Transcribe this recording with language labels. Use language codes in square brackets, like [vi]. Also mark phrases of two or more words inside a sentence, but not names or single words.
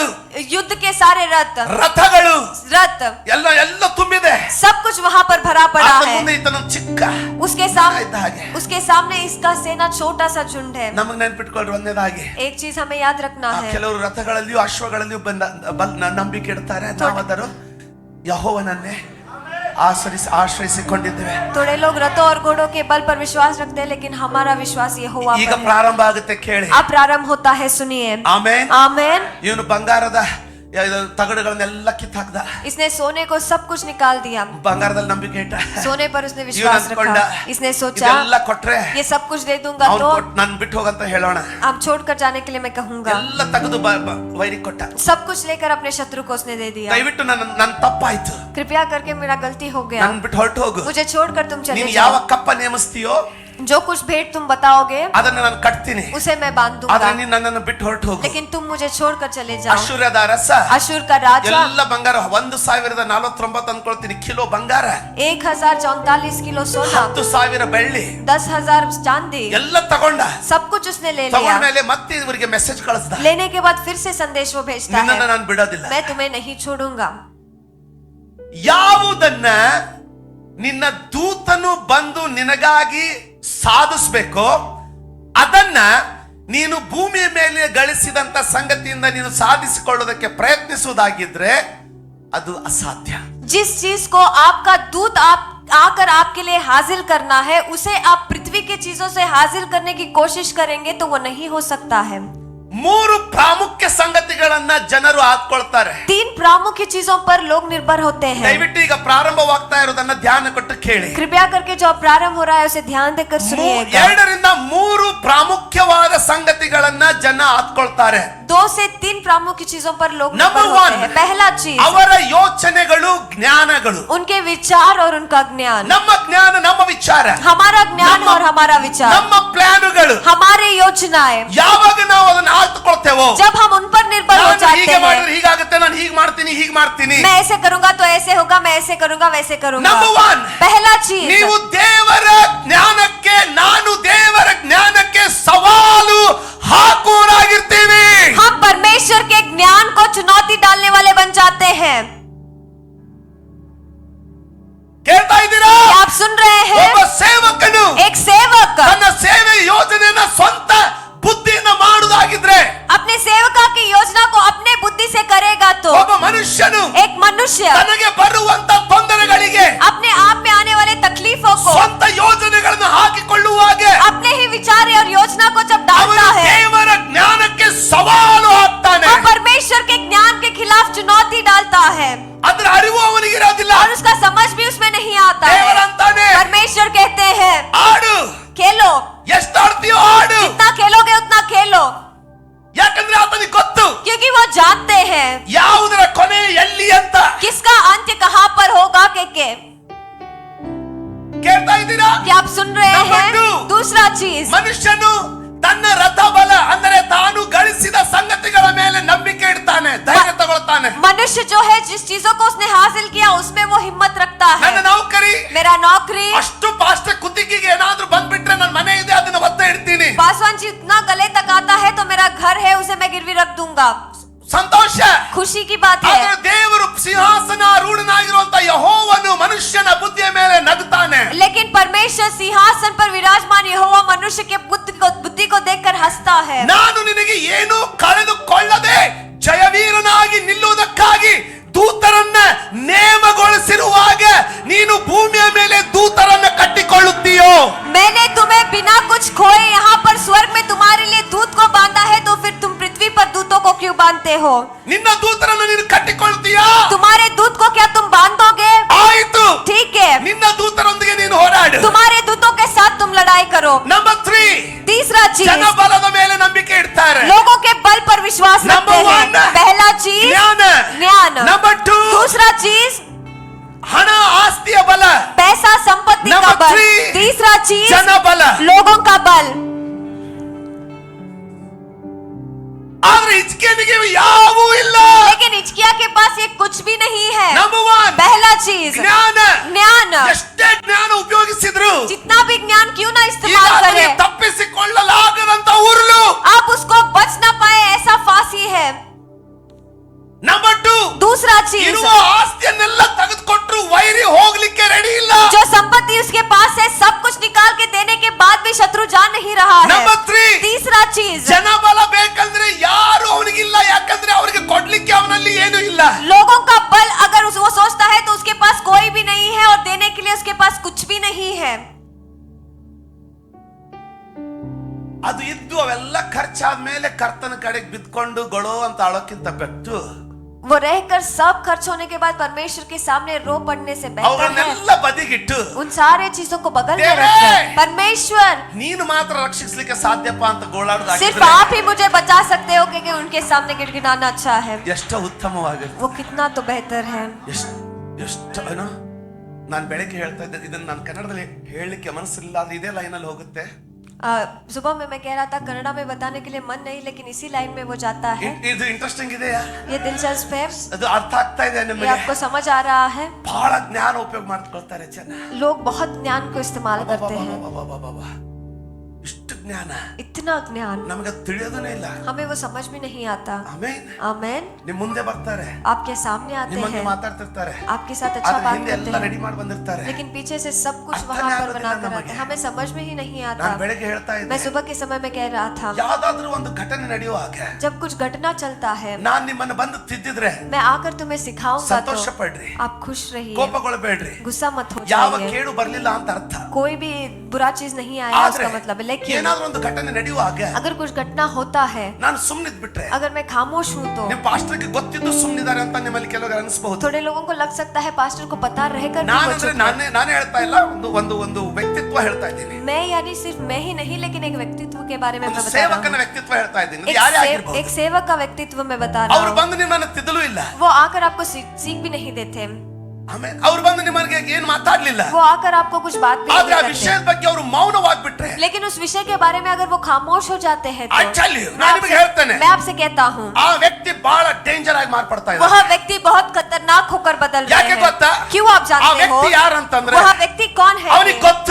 [hi] युद्ध के सारे [kn] ರಥಗಳು [hi] रथ [kn] ಎಲ್ಲ ತುಂಬಿದೆ. [hi] सब कुछ वहां पर भरा पड़ा [kn] ಆತನ [hi] है. [kn] ಮುಂದೆ ಈತನ ಚಿಕ್ಕ [hi] उसके [kn] ಇದ್ದ ಹಾಗೆ. [hi] सामने इसका सेना छोटा सा झुंड है. [kn] ನಮಗೆ ನೆನ್ಪಿಟ್ಕೊಳ್ರಿ ಒಂದೇದಾಗಿ, [hi] एक चीज हमें याद रखना है. [kn] ಕೆಲವರು ರಥಗಳಲ್ಲಿಯೂ ಅಶ್ವಗಳಲ್ಲಿಯೂ ನಂಬಿಕೆ ಇಡ್ತಾರೆ. ನಾವಾದರೂ ಯೆಹೋವನನ್ನೇ ಆಶ್ರಯಿಸಿಕೊಂಡಿದ್ದೇವೆ. [hi] थोड़े लोग रथों और घोड़ों के बल पर विश्वास रखते हैं, लेकिन हमारा विश्वास यहोवा [kn] ಈಗ [hi] पर है. [kn] ಪ್ರಾರಂಭ ಆಗುತ್ತೆ, ಕೇಳಿ. [hi] अब प्रारंभ होता है, सुनिए. [kn] ಆಮೆನ್. [hi] आमेन. [kn] ಇವನು ಬಂಗಾರದ ತಗಡುಗಳನ್ನೆಲ್ಲ ಕಿತ್ತಾಕ್ದ. [hi] इसने सोने को सब कुछ निकाल दिया. [kn] ಬಂಗಾರದಲ್ಲಿ ನಂಬಿಕೆ ಇಟ್ಟ. [hi] सोने पर उसने विश्वास रखा. इसने सोचा [kn] ಇದೆಲ್ಲ ಕೊಟ್ರೆ [hi] ये सब कुछ दे दूंगा तो [kn] ನನ್ ಬಿಟ್ಟು ಹೋಗಂತ ಹೇಳೋಣ. [hi] अब छोड़कर जाने के लिए मैं कहूंगा. [kn] ಎಲ್ಲ ತೆಗೆದು ವೈರಿ ಕೊಟ್ಟ. [hi] सब कुछ लेकर अपने शत्रु को उसने दे दिया. [kn] ದಯವಿಟ್ಟು ನನ್ನ ತಪ್ಪಾಯ್ತು, [hi] कृपया करके मेरा गलती हो गया, [kn] ನನ್ ಬಿಟ್ಟು ಹೊರಟು ಹೋಗು. [hi] मुझे छोड़कर तुम चले [kn] ನೀನು ಯಾವ [hi] जाओ. [kn] ಕಪ್ಪ ನೇಮಿಸ್ತೀಯೋ [hi] जो कुछ भेंट तुम बताओगे [kn] ಅದನ್ನ ನಾನು ಕಟ್ತೀನಿ, [hi] उसे मैं बांध [kn] ಆದ್ರೆ [hi] दूंगा, [kn] ನೀನು ನನ್ನನ್ನು ಬಿಟ್ಟು ಹೊರಟು ಹೋಗು. [hi] लेकिन तुम मुझे छोड़कर चले जाओ. [kn] ಅಶ್ಶೂರ್ಯದ ಅರಸ [hi] अशूर का राजा [kn] ಎಲ್ಲ ಬಂಗಾರ 1049 ಅನ್ಕೊಳ್ತೀನಿ ಕಿಲೋ ಬಂಗಾರ, [hi] 1044 किलो सोना, [kn] 10,000 ಬೆಳ್ಳಿ [hi] 10,000 चांदी, [kn] ಎಲ್ಲ ತಗೊಂಡ. [hi] सब कुछ उसने ले [kn] ತಗೊಂಡ [hi] लिया. [kn] ಮೇಲೆ ಮತ್ತೆ ಇವರಿಗೆ ಮೆಸೇಜ್ ಕಳಿಸ್ದ, [hi] लेने के बाद फिर से संदेश वो भेजता [kn] ನಿನ್ನನ್ನು [hi] है, [kn] ನಾನು ಬಿಡೋದಿಲ್ಲ. [hi] मैं तुम्हें नहीं छोड़ूंगा. [kn] ಯಾವುದನ್ನ ನಿನ್ನ ದೂತನು ಬಂದು ನಿನಗಾಗಿ ಸಾಧಿಸಬೇಕೋ ಅದನ್ನ ನೀನು ಭೂಮಿಯ ಮೇಲೆ ಗಳಿಸಿದಂತ ಸಂಗತಿಯಿಂದ ನೀನು ಸಾಧಿಸಿಕೊಳ್ಳೋದಕ್ಕೆ ಪ್ರಯತ್ನಿಸುವುದಾಗಿದ್ರೆ ಅದು ಅಸಾಧ್ಯ. [hi] जिस चीज को आपका दूत आप आकर आपके लिए हासिल करना है, उसे आप पृथ्वी की चीजों से हासिल करने की कोशिश करेंगे तो वो नहीं हो सकता है. [kn] ಮೂರು ಪ್ರಾಮುಖ್ಯ ಸಂಗತಿಗಳನ್ನ ಜನರು ಹಾಕೊಳ್ತಾರೆ. [hi] 3 प्रामुख्य चीजों पर लोग निर्भर होते हैं. [kn] ದಯವಿಟ್ಟು ಈಗ ಪ್ರಾರಂಭವಾಗ್ತಾ ಇರೋದನ್ನ ಧ್ಯಾನ ಕೊಟ್ಟು ಕೇಳಿ. [hi] कृपया करके जो प्रारंभ हो रहा है उसे ध्यान देकर सुनिएगा. [kn] 2 ರಿಂದ 3 ಪ್ರಾಮುಖ್ಯವಾದ ಸಂಗತಿಗಳನ್ನ ಜನ ಹಾಕೊಳ್ತಾರೆ. [hi] 2 से 3 प्रामुख्य चीजों पर लोग Number निर्भर होते 1, हैं. पहला चीज [kn] ಅವರ ಯೋಚನೆಗಳು, ಜ್ಞಾನಗಳು. [hi] उनके विचार और उनका ज्ञान. [kn] ನಮ್ಮ ಜ್ಞಾನ, ನಮ್ಮ ವಿಚಾರ, [hi] हमारा ज्ञान और हमारा विचार, [kn] ನಮ್ಮ ಪ್ಲಾನುಗಳು, [hi] हमारे योजनाएं, [kn] ಯಾವಾಗ ನಾವು ಅದನ್ನ ಹಾಕೊಳ್ತೇವೋ, [hi] जब हम उन पर निर्भर हो जाते [kn] ಹೀಗೆ [hi] हैं. [kn] ಮಾಡಿದ್ರೆ ಹೀಗಾಗುತ್ತೆ, ನಾನು ಹೀಗೆ ಮಾಡ್ತೀನಿ, [hi] मैं ऐसे करूंगा तो ऐसे होगा, मैं ऐसे करूंगा वैसे करूंगा. Number 1, पहला चीज, [kn] ನೀವು ದೇವರ ಜ್ಞಾನಕ್ಕೆ, ನಾನು ದೇವರ ಜ್ಞಾನಕ್ಕೆ ಸವಾಲು ಹಾಕುವರಾಗಿರ್ತೀವಿ. [hi] हम परमेश्वर के ज्ञान को चुनौती डालने वाले बन जाते हैं. [kn] ಕೇಳ್ತಾ ಇದ್ದೀರಾ? [hi] आप सुन रहे हैं? [kn] ಒಬ್ಬ ಸೇವಕನು [hi] एक सेवक [kn] ತನ್ನ ಸೇವೆ ಯೋಜನೆಯನ್ನ ಸ್ವಂತ ಬುದ್ಧಿಯಿಂದ ಮಾಡುವುದಾಗಿದ್ರೆ, [hi] अपने सेवका की योजना को अपने बुद्धि से करेगा तो [kn] ಒಬ್ಬ ಮನುಷ್ಯನು [hi] एक मनुष्य [kn] ತನಗೆ ಬರುವಂತ ತೊಂದರೆಗಳಿಗೆ [hi] अपने आप में आने वाले तकलीफों को [kn] ಸ್ವಂತ ಯೋಜನೆಗಳನ್ನು ಹಾಕಿಕೊಳ್ಳುವಾಗ [hi] अपने ही विचार और योजना को जब [kn] ಅವನು [hi] डालता है, [kn] ದೇವರ ಜ್ಞಾನಕ್ಕೆ ಸವಾಲು ಹಾಕ್ತಾನೆ. [hi] वो परमेश्वर के ज्ञान के खिलाफ चुनौती डालता है [kn] ಅದರ ಅರಿವು ಅವನಿಗಿರೋದಿಲ್ಲ. [hi] और उसका समझ भी उसमें नहीं आता है. [kn] ದೇವರಂತಾನೆ, [hi] परमेश्वर कहते हैं [kn] ಆಡು, [hi] खेलो, [kn] ಎಷ್ಟು ಆಡ್ತೀಯೋ ಆಡು, [hi] जितना खेलोगे उतना खेलो, [kn] ಯಾಕಂದ್ರೆ ಆತನಿಗೆ ಗೊತ್ತು [hi] क्योंकि वो जानते हैं [kn] ಯಾವುದರ ಕೊನೆ ಎಲ್ಲಿ ಅಂತ. [hi] किसका अंत्य कहाँ पर होगा. के [kn] ಕೇಳ್ತಾ ಇದ್ದೀರಾ? [hi] क्या आप सुन रहे Number हैं? 2, दूसरा चीज, [kn] ಮನುಷ್ಯನು ತನ್ನ ರಥ ಬಲ ಅಂದರೆ ತಾನು ಗಳಿಸಿದ ಸಂಗತಿಗಳ ಮೇಲೆ ನಂಬಿಕೆ ಇಡ್ತಾನೆ, ಧೈರ್ಯ ತಗೊಳ್ತಾನೆ. [hi] मनुष्य जो है जिस चीजों को उसने हासिल किया उसमें वो हिम्मत रखता है. [kn] ನನ್ನ ನೌಕರಿ, [hi] मेरा नौकरी, [kn] ಅಷ್ಟು ಪಾಸ್ಟ್ ಕುತ್ತಿಗೆಗೆ ಏನಾದ್ರೂ ಬಂದ್ಬಿಟ್ರೆ ನನ್ನ ಮನೆ ಇದೆ ಅದನ್ನ ಒತ್ತ ಇಡ್ತೀನಿ. [hi] पासवान जी उतना गले तक आता है तो मेरा घर है उसे मैं गिरवी रख दूंगा. [kn] ಸಂತೋಷ. [hi] खुशी की बात [kn] ಆದ್ರೆ [hi] है. [kn] ದೇವರು ಸಿಂಹಾಸನ ರೂಢನಾಗಿರುವಂತ ಯೆಹೋವನು ಮನುಷ್ಯನ ಬುದ್ಧಿಯ ಮೇಲೆ ನಗುತ್ತಾನೆ. [hi] लेकिन परमेश्वर सिंहासन पर विराजमान यहोवा मनुष्य के बुद्धि को देखकर हंसता है. [kn] ನಾನು ನಿನಗೆ ಏನು ಕಳೆದುಕೊಳ್ಳದೆ ಜಯವೀರನಾಗಿ ನಿಲ್ಲುವುದಕ್ಕಾಗಿ ದೂತರನ್ನ ನೇಮಗೊಳಿಸಿರುವಾಗ ನೀನು ಭೂಮಿಯ ಮೇಲೆ ದೂತರನ್ನ ಕಟ್ಟಿಕೊಳ್ಳುತ್ತೀಯೋ? [hi] मैंने तुम्हें बिना कुछ खोए यहाँ पर स्वर्ग में तुम्हारे लिए दूत को बांधा है तो फिर तुम पृथ्वी पर दूतों को क्यों बांधते हो? [kn] ನಿನ್ನ ದೂತರನ್ನ ನೀನು ಕಟ್ಟಿಕೊಳ್ಳುತ್ತೀಯಾ? [hi] तुम्हारे दूत को क्या तुम बांधोगे? [kn] ಆಯಿತು, [hi] ठीक है, [kn] ನಿನ್ನ ದೂತರೊಂದಿಗೆ ನೀನು ಹೋರಾಡು. [hi] तुम्हारे दूतों के साथ तुम लड़ाई करो. [kn] ನಂಬರ್ 3, [hi] तीसरा चीज, [kn] ಜನಬಲದ ಮೇಲೆ ನಂಬಿಕೆ ಇಡ್ತಾರೆ. [hi] लोगों के बल पर विश्वास रखते Number हैं. 1, पहला चीज [kn] ಜ್ಞಾನ. [hi] ज्ञान. [kn] ನಂಬರ್ 2, [hi] दूसरा चीज [kn] ಹಣ ಆಸ್ತಿಯ ಬಲ. [hi] पैसा संपत्ति का Number बल. 3, तीसरा चीज [kn] ಜನಬಲ. [hi] लोगों का बल. [kn] ಆದ್ರೆ ಹಿಜ್ಕೀಯನಿಗೆ ಯಾವೂ ಇಲ್ಲ. [hi] लेकिन हिजकिय्याह के पास ये कुछ भी नहीं है. [kn] ನಂಬರ್ 1, [hi] पहला चीज [kn] ಜ್ಞಾನ. [hi] ज्ञान. [kn] ಎಷ್ಟೇ ಜ್ಞಾನ ಉಪಯೋಗಿಸಿದ್ರು [hi] जितना भी ज्ञान क्यों ना [kn] ಈಗ [hi] इस्तेमाल [kn] ಆತನಿಗೆ [hi] करे, [kn] ತಪ್ಪಿಸಿಕೊಳ್ಳಲಾಗದಂತ ಉರುಳು. [hi] आप उसको बच ना पाए ऐसा फांसी है. [kn] ನಂಬರ್ 2, [hi] दूसरा चीज [kn] ಇರುವ ಆಸ್ತಿಯನ್ನೆಲ್ಲ ತೆಗೆದುಕೊಟ್ರು ವೈರಿ ಹೋಗ್ಲಿಕ್ಕೆ ರೆಡಿ ಇಲ್ಲ. [hi] जो संपत्ति उसके पास है सब कुछ निकाल के देने के बाद भी शत्रु जान नहीं रहा है. [kn] ನಂಬರ್ 3, [hi] तीसरा चीज [kn] ಜನಬಲ ಬೇಕಂದ್ರೆ ಯಾರು ಅವನಿಗಿಲ್ಲ, ಯಾಕಂದ್ರೆ ಅವರಿಗೆ ಕೊಡ್ಲಿಕ್ಕೆ ಅವನಲ್ಲಿ ಏನು ಇಲ್ಲ. [hi] लोगों का बल अगर वो सोचता है तो उसके पास कोई भी नहीं है और देने के लिए उसके पास कुछ भी नहीं है. [kn] ಅದು ಇದ್ದು ಅವೆಲ್ಲ ಖರ್ಚಾದ ಮೇಲೆ ಕರ್ತನ ಕಡೆಗೆ ಬಿದ್ಕೊಂಡು ಗೊಳೋ ಅಂತ ಅಳೋಕ್ಕಿಂತ ಬೆಟ್ಟು [hi] वो रहकर सब खर्च होने के बाद परमेश्वर के सामने रो पड़ने से बेहतर है [kn] ಅವರನ್ನೆಲ್ಲ ಬದಿಗಿಟ್ಟು [hi] उन सारे चीजों को बगल में देवे! रखकर परमेश्वर [kn] ನೀನು ಮಾತ್ರ ರಕ್ಷಿಸಲಿಕ್ಕೆ ಸಾಧ್ಯಪ್ಪ ಅಂತ [hi] सिर्फ [kn] ಗೋಳಾಡೋದಾಗಿದ್ರೆ [hi] आप ही मुझे बचा सकते हो क्योंकि उनके सामने गिड़गिड़ाना अच्छा है. [kn] ಎಷ್ಟು ಉತ್ತಮವಾಗಿರುತ್ತೆ. [hi] वो कितना तो बेहतर है. [kn] ಎಷ್ಟು ಏನೋ ನಾನು ಬೆಳಗ್ಗೆ ಹೇಳ್ತಾ ಇದ್ದೆ, ಇದನ್ನ ನಾನು ಕನ್ನಡದಲ್ಲಿ ಹೇಳಲಿಕ್ಕೆ ಮನಸ್ಸಿಲ್ಲ, ಅದು ಇದೇ ಲೈನಲ್ಲಿ ಹೋಗುತ್ತೆ. [hi] सुबह में मैं कह रहा था कन्नड़ा में बताने के लिए मन नहीं लेकिन इसी लाइन में वो जाता है. [kn] ಇದು ಇಂಟ್ರೆಸ್ಟಿಂಗ್ ಇದೆಯಾ? [hi] ये दिलचस्प है. [kn] ಅದು ಅರ್ಥ ಆಗ್ತಾ ಇದೆ [hi] ये [kn] ನಿಮಗೆ? [hi] आपको समझ आ रहा है? [kn] ಬಹಳ ಜ್ಞಾನ ಉಪಯೋಗ ಮಾಡ್ಕೊಳ್ತಾರೆ ಜನ. [hi] लोग बहुत ज्ञान को इस्तेमाल करते हैं. [kn] ಇಷ್ಟು ಜ್ಞಾನ, [hi] इतना ज्ञान [kn] ನಮಗೆ ತಿಳಿಯೋದನೇ ಇಲ್ಲ. [hi] हमें वो समझ में नहीं आता. [kn] ಆಮೇನ್. [hi] आमेन. [kn] ನಿಮ್ ಮುಂದೆ ಬರ್ತಾರೆ, [hi] आपके सामने आते [kn] ನಿಮ್ಮ ಬಗ್ಗೆ [hi] हैं, [kn] ಮಾತಾಡ್ತಿರ್ತಾರೆ, [hi] आपके साथ अच्छा [kn] ಆದ್ರೆ [hi] बात [kn] ಹಿಂದೆ [hi] करते [kn] ಎಲ್ಲ [hi] हैं, [kn] ರೆಡಿ ಮಾಡಿ ಬಂದಿರ್ತಾರೆ. [hi] लेकिन पीछे से सब कुछ [kn] ಅರ್ಥನೇ [hi] वहां पर [kn] ಆಗೋದಿಲ್ಲ [hi] बना कर [kn] ನಮಗೆ. [hi] आते हैं. हमें समझ में ही नहीं आता. [kn] ನಾನು ಬೆಳಗ್ಗೆ ಹೇಳ್ತಾ [hi] मैं [kn] ಇದ್ದೆ, [hi] सुबह के समय में कह रहा था [kn] ಯಾವ್ದಾದ್ರೂ ಒಂದು ಘಟನೆ ನಡೆಯುವಾಗ [hi] जब कुछ घटना चलता है [kn] ನಾನ್ ನಿಮ್ಮನ್ನ ಬಂದು ತಿದ್ದಿದ್ರೆ [hi] मैं आकर तुम्हें सिखाऊंगा तो [kn] ಸಂತೋಷ ಪಡ್ರಿ, [hi] आप खुश रहिए, [kn] ಕೋಪಗೊಳ್ಳಬೇಡ್ರಿ. [hi] गुस्सा मत हो [kn] ಯಾವ [hi] जाइए. [kn] ಕೇಡು ಬರ್ಲಿಲ್ಲ ಅಂತ ಅರ್ಥ. [hi] कोई भी बुरा चीज नहीं आया [kn] ಆದ್ರೆ [hi] उसका मतलब है. लेकिन [kn] ಏನಾದ್ರೂ ಏನಾದ್ರೂ ಒಂದು ಘಟನೆ ನಡೆಯುವಾಗ [hi] अगर कुछ घटना होता है, [kn] ನಾನು ಸುಮ್ಮನಿದ್ ಬಿಟ್ರೆ [hi] अगर मैं खामोश हूँ तो [kn] ನಿಮ್ಮ ಪಾಸ್ಟರ್ಗೆ ಗೊತ್ತಿದ್ದು ಸುಮ್ಮನಿದ್ದಾರೆ ಅಂತ ನಿಮ್ಮಲ್ಲಿ ಕೆಲವರು ಅನಿಸಬಹುದು. [hi] थोड़े लोगों को लग सकता है पास्टर को पता रहकर भी वो [kn] ನಾನಂದ್ರೆ [hi] चुप है। [kn] ನಾನೇ ಹೇಳ್ತಾ ಇಲ್ಲ, ಒಂದು ವ್ಯಕ್ತಿತ್ವ ಹೇಳ್ತಾ ಇದ್ದೀನಿ. [hi] मैं यानी सिर्फ मैं ही नहीं, लेकिन एक व्यक्तित्व के बारे में मैं बता रहा [kn] ಸೇವಕನ [hi] हूँ। [kn] ವ್ಯಕ್ತಿತ್ವ ಹೇಳ್ತಾ ಇದ್ದೀನಿ. ಅದು ಯಾರೇ ಆಗಿರಬಹುದು. [hi] एक सेवक का व्यक्तित्व मैं बता रहा [kn] ಅವರು [hi] हूँ। [kn] ಬಂದು ನಿಮ್ಮನ್ನ ತಿದ್ದಲೂ ಇಲ್ಲ. [hi] वो आकर आपको सीख भी नहीं देते, [kn] ಆಮೇಲೆ ಅವ್ರು ಬಂದು ನಿಮಗೆ ಏನು ಮಾತಾಡ್ಲಿಲ್ಲ. [hi] वो आकर आपको कुछ बात भी [kn] ಆದ್ರೆ ಆ [hi] नहीं [kn] ವಿಷಯದ [hi] करते। [kn] ಬಗ್ಗೆ ಅವರು ಮೌನವಾಗ್ಬಿಟ್ರೆ, [hi] लेकिन उस विषय के बारे में अगर वो खामोश हो जाते हैं [en] I tell you, [kn] ನಾನು ನಿಮಗೆ ಹೇಳ್ತೇನೆ, [hi] मैं आपसे कहता हूँ, [kn] ಆ ವ್ಯಕ್ತಿ ಬಹಳ ಡೇಂಜರ್ ಆಗಿ ಮಾರ್ಪಡ್ತಾ [hi] वह [kn] ಇದ್ದಾರೆ. [hi] व्यक्ति बहुत खतरनाक होकर बदल रहे [kn] ಯಾಕೆ ಗೊತ್ತಾ? [hi] हैं। क्यों आप [kn] ಆ [hi] जानते हो? [kn] ವ್ಯಕ್ತಿ ಯಾರಂತಂದ್ರೆ, [hi] वह व्यक्ति कौन है? [kn] ಅವನಿಗೆ ಗೊತ್ತು,